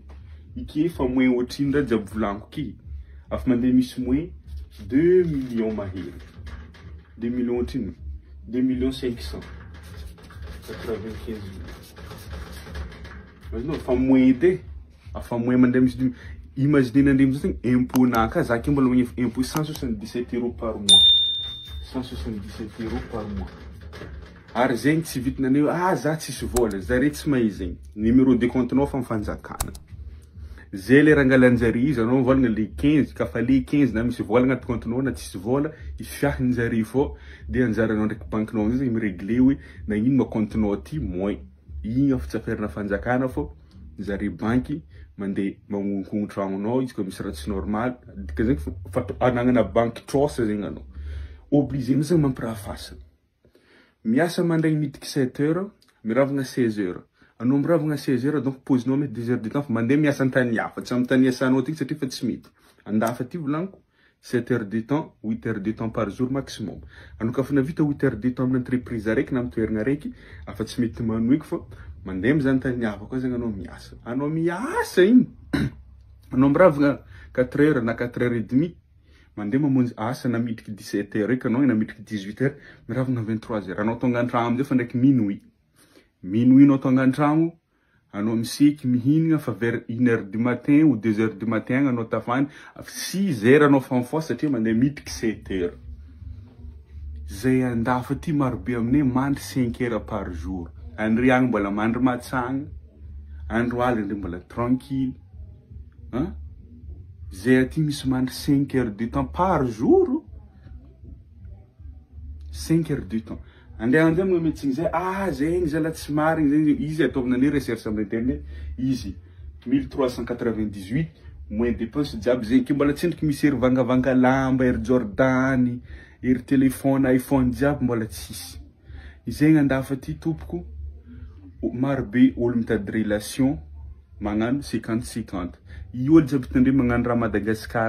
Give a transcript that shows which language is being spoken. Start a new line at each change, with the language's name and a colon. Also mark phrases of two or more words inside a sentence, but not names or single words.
Malagasy: Ike fa moins ohatrino raha jiaby volaniko ky. Afa mandeha misy moins 2 millions mahery. 2 millions ohatrino? 2 millions 595 000.
French: Mas non,
Malagasy: fa moins edy. Afa moins mandeha misy imagine nandremo zany impôt naka za ke mbola magnefa impôt
French: 177 € par mois. 177 € par mois.
Malagasy: Ary zegny tsy vitananay za tsisy vola, zare tsy mahay zegny. Numéro de compte nao fa mifanjakana. zay le rangalanjary izy anao volagna le 15 kafa le 15 na misy vola agnaty compte-nao na tsisy vola ifiahinjary fô de anjaranao ndraiky bankinao zay miregle hoe nagnino ma compte-nao ty moins igny afa tsy aferina fanjakana fô zare banky mandeha magnonkogno tragnonao izy koa misy raha tsy normal dika zegny anagnana banky trosa zegny anao obligé mizany mampirafasana miasa mandraigny midika 7 heures miravagna 16 heures anao miravagna 16 heures donc pozinao mety
French: 2 heures de temps
Malagasy: fa mandeha miasa antany hafa tsy amin'ny tany asanao ty satria fa tsy mety andafa ty volaniko 7 heures
French: de temps 8 heures de temps par jour
Malagasy: maximum anao ka fa navita 8 heures de temps amin'ny entreprise araiky na amin'ny toerana araiky afa tsy mety manoiky fa mandeha mizany tany hafa koa zegny anao miasa igny anao miravagna 4 heures na
French: 4 heures et demie
Malagasy: mandeha mamonjy asa na midriky 17 heures eky anao na midriky 18 heures miravagna 23 heures anao tonga antragno amizay fa ndraiky minuit anao tonga antragno anao miseky mihinagna fa
French: vers 1 heure du matin
Malagasy: ou 2 heures du matin anao tafany 6 heures anao fanfo satria mandeha midriky 7 heures zay andafa ty marobe aminay mandry
French: 5 heures par jour
Malagasy: andry agny mbola mandry matsagna andro aligny mbola
French: tranquille hein
Malagasy: zay aty misy mandry
French: 5 heures de temps par jour 5 heures de temps
Malagasy: andeha anjay amin'ny médecin zay zegny zala tsy marigny zegny izy ataovanany recherche amin'ny internet izy 1398 moins dépense jiaby zegny ke mbola tsendriky misy ery vangavanga lamba ery Jordan ery téléphone iPhone jiaby mbola tsisy izegny andafa ty tompoko marobe olo mitady relation magnano 50-50 olo jiaby tandre magnano raha Madagasikara